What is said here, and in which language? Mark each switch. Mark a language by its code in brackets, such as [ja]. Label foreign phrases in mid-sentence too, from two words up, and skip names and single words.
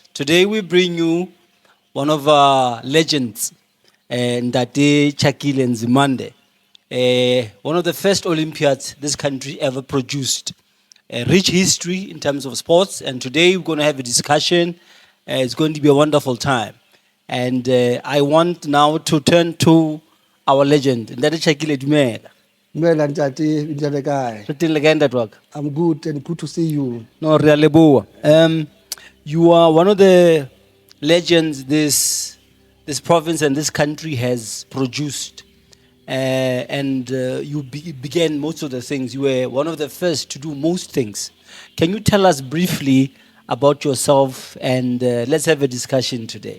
[en] Today we bring you one of our legends, Ntate Tshakile Nzimande, one of the first Olympiads this country ever produced. A rich history in terms of sports, and today we're going to have a discussion. It's going to be a wonderful time. And I want now to turn to our legend, Ntate Tshakile Dumela. [st] Well, Ntate, njale kae? Re teng le kae ntate wa ka? [en] I'm good and good to see you. No, [st] re a leboha. [en] You are one of the legends this province and this country has produced. And you began most of the things. You were one of the first to do most things. Can you tell us briefly about yourself and let's have a discussion today?